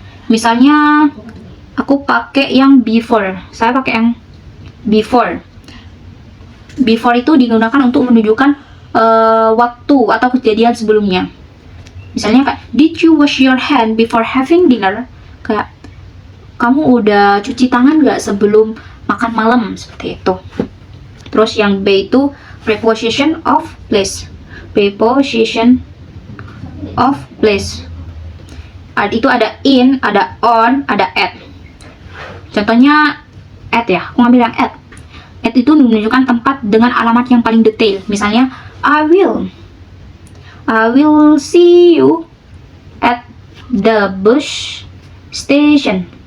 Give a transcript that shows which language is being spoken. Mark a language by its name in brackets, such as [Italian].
[Indonesian] Misalnya aku pakai yang before. Saya pakai yang before. Before itu digunakan untuk menunjukkan waktu atau kejadian sebelumnya. Misalnya kayak, [English] did you wash your hand before having dinner? [Indonesian] Kayak, kamu udah cuci tangan gak sebelum makan malam? Seperti itu. Terus yang B itu preposition of place. Preposition of place. Itu ada in, ada on, ada at. Contohnya at ya, aku ngambil yang at. At itu menunjukkan tempat dengan alamat yang paling detail. Misalnya, [English] I will see you at the bus station.